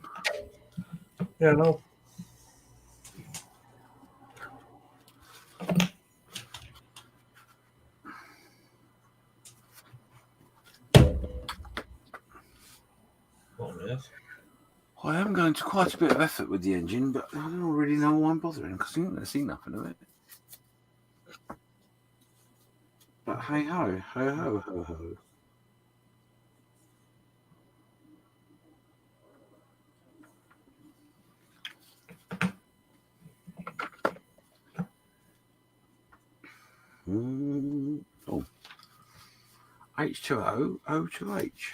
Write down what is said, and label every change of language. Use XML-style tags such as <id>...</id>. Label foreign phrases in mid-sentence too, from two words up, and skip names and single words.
<en>Yeah, no. What on earth? I am going to quite a bit of effort with the engine, but I don't really know why I'm bothering because I don't see nothing of it. But hey ho, ho ho ho ho. Oh, H2O, O2H.</en>